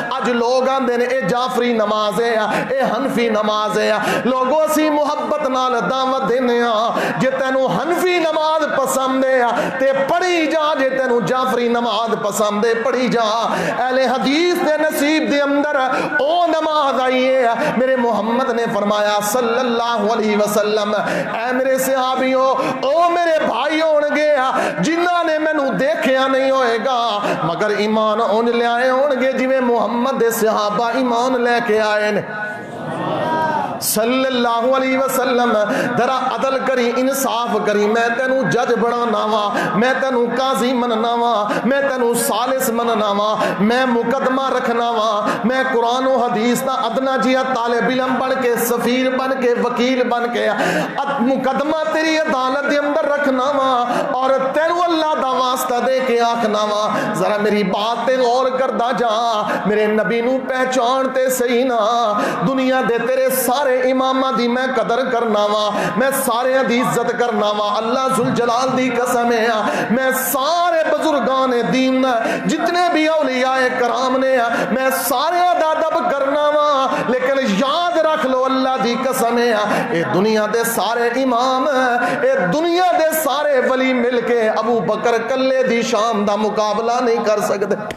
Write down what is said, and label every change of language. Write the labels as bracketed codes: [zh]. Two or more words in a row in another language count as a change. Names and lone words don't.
[pa] اج لوگ آندے نے اے جعفری نماز ہے، اے حنفی نماز ہے، لوگوں اسی محبت نال دعوت دینے جے تینو حنفی نماز پسند ہے تے پڑھی جا، جے تینو جعفری نماز پسند ہے پڑھی جا۔ اہل حدیث دے نصیب دے اندر او نماز آئی ہے، میرے محمد نے فرمایا [ar] صلی اللہ علیہ وسلم [pa] اے میرے صحابیوں او میرے بھائی ہون گے جنہاں نے مینوں دیکھیا نہیں ہوئے گا مگر ایمان ان لے آئے ہون گے جویں محمد دے صحابہ ایمان لے کے آئے نے [ar] صلی اللہ علیہ وسلم۔ [pa] ذرا عدل کری، انصاف کری، میں تینوں جج بنانا وا، میں تینوں قاضی مننا وا، میں تینوں ثالث مننا وا، میں مقدمہ رکھنا وا، میں قرآن و حدیث دا ادنا جیا طالب علم بن کے سفیر بن کے وکیل بن کے مقدمہ تیری عدالت دے اندر رکھنا وا اور تینوں اللہ دا واسطہ دے کے آکھنا وا۔ ذرا میری بات تے غور کردا جا، میرے نبی نو پہچان تے صحیح نا، دنیا دے تیرے سارے امامہ دی میں قدر کرنا وا، میں سارے دی عزت کرنا وا، اللہ ذوالجلال دی قسم ہے میں سارے بزرگان دین جتنے بھی اولیاء کرام نے میں سارے ادب کرنا وا، لیکن یاد رکھ لو اللہ دی قسم ہے اے دنیا دے سارے امام اے دنیا دے سارے ولی مل کے ابو بکر کلے دی شان دا مقابلہ نہیں کر سکتے۔